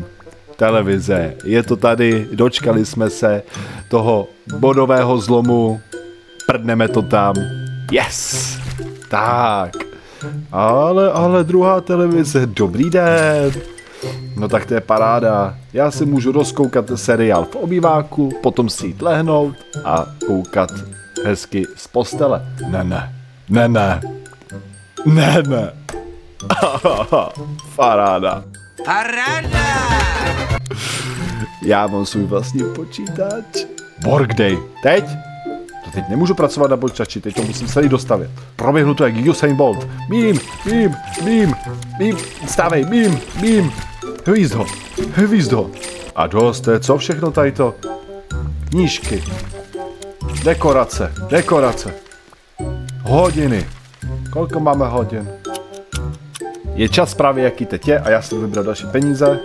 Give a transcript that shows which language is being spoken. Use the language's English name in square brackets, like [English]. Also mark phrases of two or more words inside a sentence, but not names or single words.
[Czech] Televize, je to tady, dočkali jsme se toho bodového zlomu, prdneme to tam, yes, tak, ale druhá televize, dobrý den, no tak to je paráda, já si můžu rozkoukat seriál v obýváku, potom si jít lehnout a koukat hezky z postele, ne, paráda. Já mám svůj vlastní počítač. Workday. Teď nemůžu pracovat na počítači, teď to musím celý dostavit. Proběhnu to jak Usain Bolt. Bím. Stávej, bím. Hvízdo. A dost, to je co všechno tady to? Knížky. Dekorace. Hodiny. Kolko máme hodin? Je čas právě jaký teď je a já si vybral další peníze.